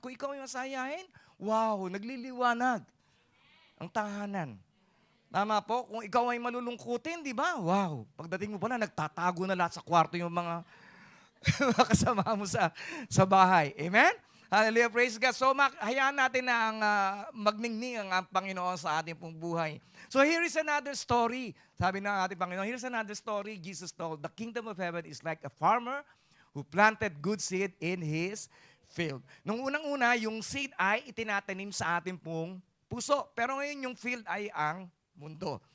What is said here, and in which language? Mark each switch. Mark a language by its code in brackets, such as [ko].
[tl] Kung ikaw ay masayahin, wow, nagliliwanag ang tahanan. Tama po? Kung ikaw ay malulungkutin, di ba? Wow, pagdating mo pala, nagtatago na lahat sa kwarto yung mga kasama mo sa bahay. Amen? Hallelujah, praise God. So, hayaan natin na ang magningning ang Panginoon sa ating pong buhay. [en] So, here is another story. [tl] Sabi ng ating Panginoon, [en] here's another story Jesus told. The kingdom of heaven is like a farmer who planted good seed in his field. [tl] Nung unang-una, yung seed ay itinatanim sa ating pong puso. Pero ngayon, yung field ay ang mundo.